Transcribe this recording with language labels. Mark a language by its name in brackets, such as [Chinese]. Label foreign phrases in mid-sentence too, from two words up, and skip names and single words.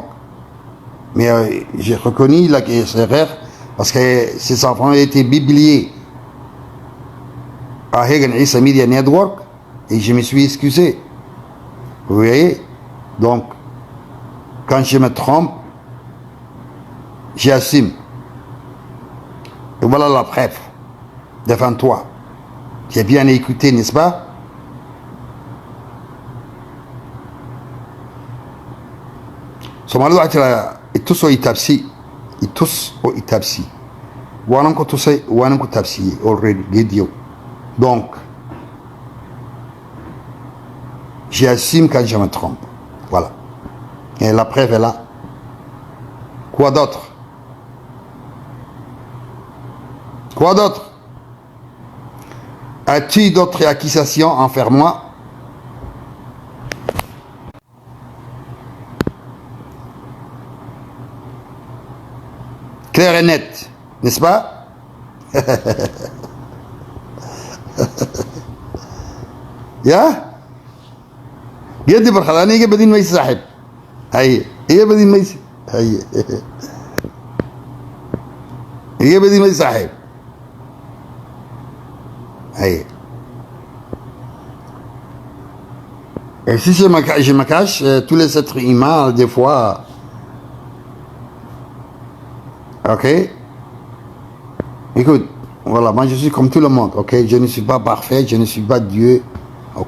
[French] Mais j'ai reconnu l'erreur parce que ces enfants ont été publiés à Hagen Issa Media Network et je me suis excusé. Vous voyez? Donc, quand je me trompe, j'assume. Et voilà la preuve devant toi. Tu as bien écouté, n'est-ce pas? [Somali] Soomaalida waxaa jira itus oo itaabsi itus oo itaabsi waanan ku tusay waanan ku taabsiyey already geediyow. [French] Donc j'assume quand je me trompe, voilà, et la preuve est là. Quoi d'autre? Quoi d'autre? As-tu d'autres accusations envers moi? Clair et net, n'est-ce pas? Ya? [Somali] Geedi barxad ani iga badin maysa saaxiib. Haye, iga badin maysa. Haye. Iga badin maysa saaxiib. Haye. [French] Et si je me cache, tous les êtres humains, des fois, ok? Écoute, voilà, moi je suis comme tout le monde, ok? Je ne suis pas parfait, je ne suis pas Dieu, ok?